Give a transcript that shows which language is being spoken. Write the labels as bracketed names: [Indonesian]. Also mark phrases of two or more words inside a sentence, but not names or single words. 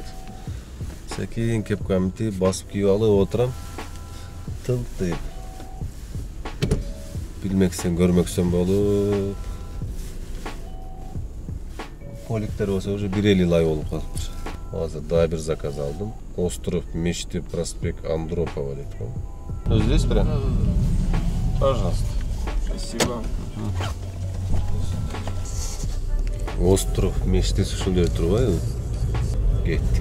[Kyrgyz] Секин кепкамды басып кийип алып отурам. Тылтып. Билмексен, көрмөксөн болуп. Коликтер болсо уже 1,50 лай болуп калыптыр. Азыр дагы бир заказ алдым. Остров, Мечты, проспект Андропова деп коем. [Russian] Здесь прям? Пожалуйста. Спасибо. [Kyrgyz] Остров, Мечты ушул жерде турбайбы? Кеттик.